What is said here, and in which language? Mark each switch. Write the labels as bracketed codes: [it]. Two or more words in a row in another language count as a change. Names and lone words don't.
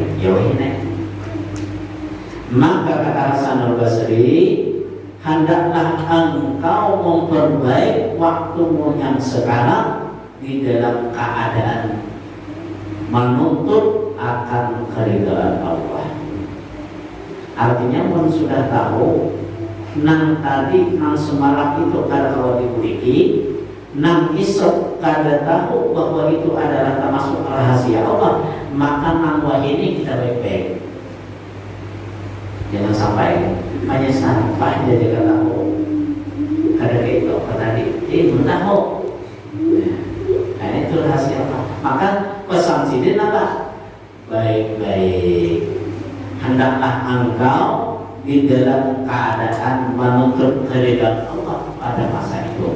[id] Yaudah. Maka kata Hasan al-Basri, hendaklah engkau memperbaik waktumu yang sekarang di dalam keadaan menuntut akan keridhaan Allah. [bjn] Artinya pun sudah tahu nang tadi nang semalam itu kada kalau dikuliki, nang esok kada tahu bahwa itu adalah termasuk rahasia Allah, maka nang wah ini kita baik-baik. [id] Jangan sampai hanya sampah jadi kataku ada kayak itu tadi belum tahu. Nah itu rahasia apa? Maka pesan Sidin apa? Baik-baik, hendaklah engkau di dalam keadaan menuntut keridhaan Allah pada masa itu.